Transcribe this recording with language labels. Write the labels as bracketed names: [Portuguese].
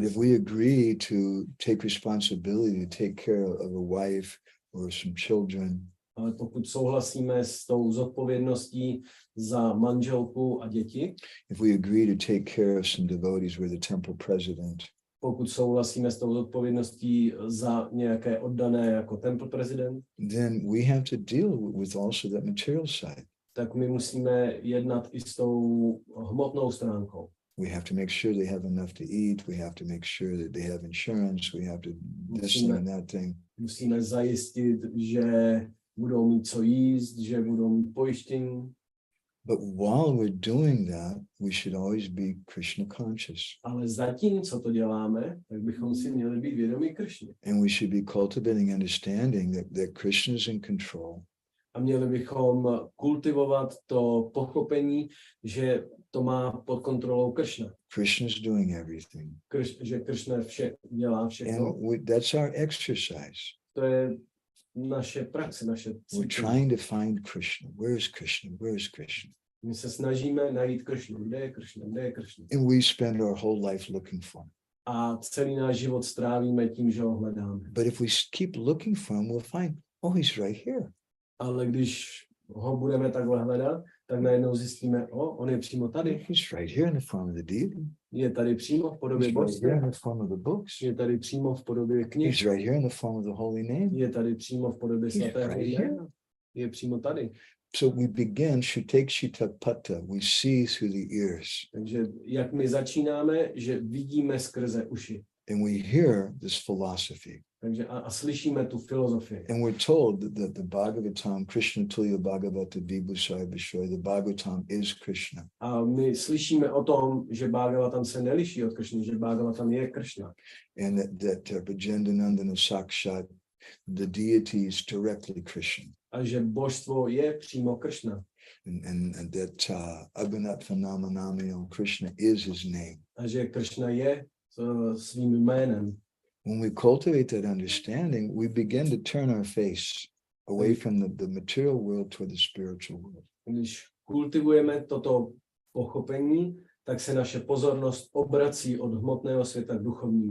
[English] But if we agree to take responsibility to take care of a wife or some children, [Czech] Ale pokud souhlasíme s tou zodpovědností za manželku a děti, [English] if we agree to take care of some devotees, we're the temple president. [Czech] pokud souhlasíme s tou zodpovědností za nějaké oddané jako [English] temple president, Then we have to deal with also that material side. [Czech] tak my musíme jednat i s tou hmotnou stránkou. [English] We have to make sure they have enough to eat. We have to make sure that they have insurance. We have to this thing and that thing. [Czech] Musíme zajistit, že budou mít co jíst, že budou mít pojištění. [English] But while we're doing that, we should always be Krishna conscious. [Czech] Ale zatím, co to děláme, tak bychom si měli být vědomí Krishny. [English] And we should be cultivating understanding that Krishna is in control. [Czech] A měli bychom kultivovat to pochopení, že to má pod kontrolou Krishna. [English] Krishna is doing everything. [Czech] Že Krishna dělá všechno. [English] And that's our exercise. [Czech] To je naše praxe, naše [English] We're [Czech] cvičení. [English] trying to find Krishna. Where is Krishna? Where is Krishna? [Czech] My se snažíme najít Krishnu. Kde je Krishna? Kde je Krishna? [English] And we spend our whole life looking for him. [Czech] A celý náš život strávíme tím, že ho hledáme. [English] But if we keep looking for him, we'll find, oh, he's right here. [Czech] Ale když ho budeme takhle hledat, tak najednou zjistíme, on je přímo tady. [English] He's right here in the form of the deity. [Czech] Je tady přímo v podobě [English] He's right here in [Czech] božství. [English] the form of the books. [Czech] Je tady přímo v podobě knih. [English] He's right here in the form of the holy name. [Czech] Je tady přímo v podobě [English] He's [Czech] svatého [English] right here. [Czech] jména. Je přímo tady. [English] So we begin, Shitapata, we see through the ears. [Czech] Takže jak my začínáme, že vidíme skrze uši. [English] And we hear this philosophy. [Czech] Takže a slyšíme tu filozofii. [English] And we're told that the Bhagavatam, [Sanskrit] Krishna Tulya Bhagavata Vibhusaya Vishoya, [English] the Bhagavatam is Krishna. [Czech] A my slyšíme o tom, že Bhagavatam se neliší od Krishny, že Bhagavatam je Krishna. [English] And that [Sanskrit] Vajendanandana Sakshat, [English] the deity is directly Krishna. [Czech] A že božstvo je přímo Krishna. [English] And that [Sanskrit] Abhinatva Namanamyo [English] Krishna is his name. [Czech] A že Krishna je svým jménem. [English] When we cultivate that understanding, we begin to turn our face away from the material world toward the spiritual world. [Czech] Když kultivujeme toto pochopení, tak se naše pozornost obrací od hmotného světa k duchovnímu